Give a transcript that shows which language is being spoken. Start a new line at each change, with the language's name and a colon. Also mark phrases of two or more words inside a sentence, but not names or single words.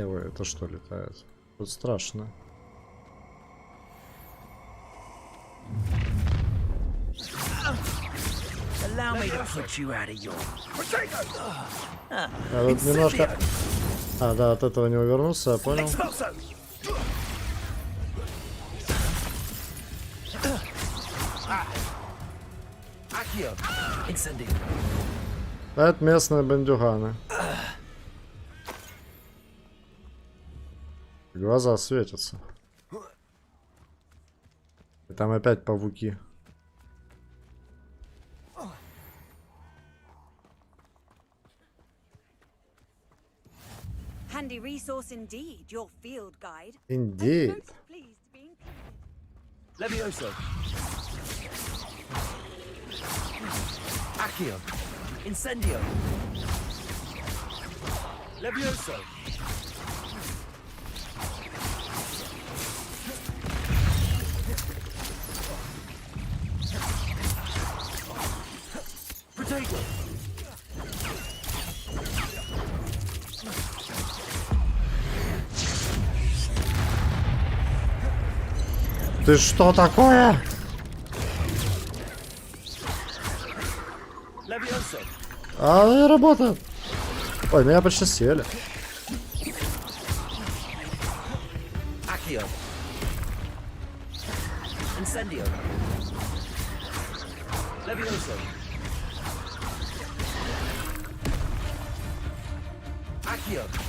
Russian: Ой, это что летает? Тут страшно.
English: Allow me to put you out of your...
Russian: А тут немножко... А, да, от этого не увернулся, я понял. Это местные бандюганы. Глаза светятся. И там опять павуки.
English: Handy resource indeed, your field guide. Indeed.
Russian: Levioso. Accio. Incendio. Levioso. Protego. Ты что такое? А, не работает. Ой, меня почти съели. Accio. Incendio. Levioso. Accio.